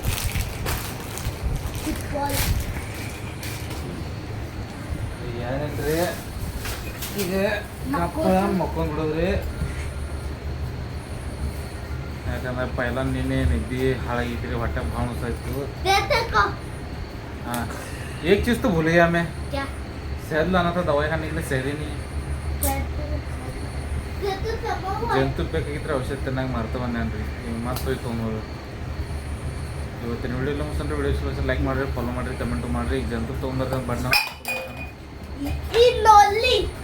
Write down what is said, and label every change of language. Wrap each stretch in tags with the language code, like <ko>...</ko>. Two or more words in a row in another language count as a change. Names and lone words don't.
<kn>ಏನೇನ್ರಿ ಈಗ ಮಕ್ಕೊಂಡ್ಬಿಡೋದ್ರಿ. ಯಾಕಂದ್ರೆ ಪೈಲ ನಿನ್ನೆ ನಿದ್ದೆ ಹಾಳಾಗಿದ್ರಿ, ಹೊಟ್ಟೆ ಭಾಳ ಆಯ್ತು.</kn> <hi>हाँ एक चीज़ तो भूल गया मैं, क्या? शहद लाना था दवाई खाने के लिए. शहरी नहीं</hi> <kn>ಜಂತು ಬೇಕಾಗಿದ್ರೆ ಔಷಧ ಚೆನ್ನಾಗಿ ಮಾಡ್ತಾ ಬಂದೇನ್ರಿ. ಈಗ ಮತ್ತೆ ಹೋಗಿ ತೊಗೊಂಬೋದು. ಇವತ್ತಿನ ವಿಡಿಯೋ ಮುಗಿಸ್ರೆ ವಿಡಿಯೋ ಲೈಕ್ ಮಾಡಿರಿ, ಫಾಲೋ ಮಾಡಿರಿ, ಕಮೆಂಟ್ ಮಾಡಿರಿ. ಈಗ ಜಂತು ತೊಗೊಂಬರ್ತಾನೆ ಬಣ್ಣ</kn>